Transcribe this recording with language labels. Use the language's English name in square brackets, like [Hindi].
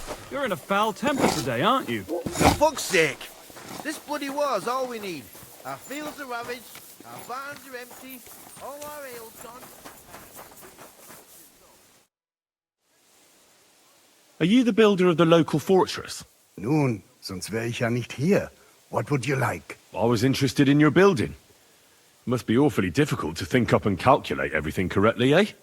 [English] You're in a foul temper today, aren't you? For fuck's sake! This bloody war's all we need. Our fields are ravaged, our barns are empty, all our ale's gone. Are you the builder of the local fortress? [German] Nun, sonst wäre ich ja nicht hier. [English] What would you like? I was interested in your building. Must be awfully difficult to think up and calculate everything correctly, eh?